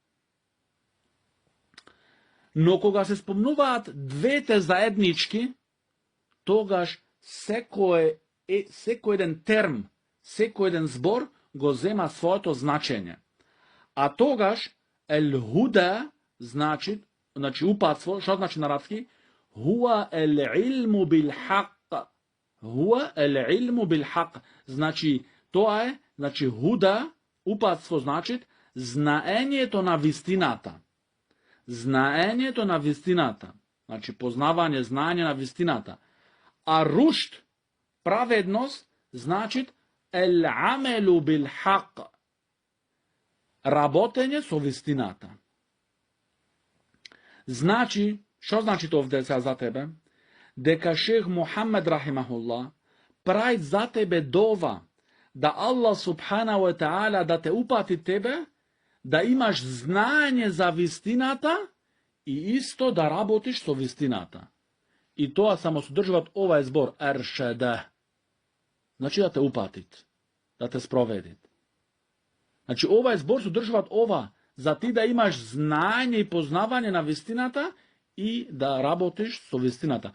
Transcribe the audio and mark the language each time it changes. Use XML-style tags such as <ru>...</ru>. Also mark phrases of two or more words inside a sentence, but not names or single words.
<mk>Но кога се спомнуваат двете заеднички, тогаш секој еден терм, секој еден збор го зема своето значење. А тогаш худа значи упатство, што значи на арапски?</mk> <ar>هو علم بالحق. هو علم بالحق.</ar> <mk>Значи тоа е, значи худа, упатство значи знаењето на вистината. Знаењето на вистината. Значи познавање, знаење на вистината. А рушд, праведност, значи</mk> <ar>عمل بالحق.</ar> <mk>Работење со вистината. Значи, што значи тоа овде за тебе? Дека шех Мухамед рахимахуллах прави за тебе дова, да</mk> <ar>الله سبحانه وتعالى</ar> <mk>да те упати тебе, да имаш знаење за вистината и исто да работиш со вистината. И тоа само содржуваат овај збор ершеда. Значи да те упатит, да те спроведит. Значи овај збор содржуваат ова, за ти да имаш знаење и познавање на вистината и да работиш со вистината.</mk>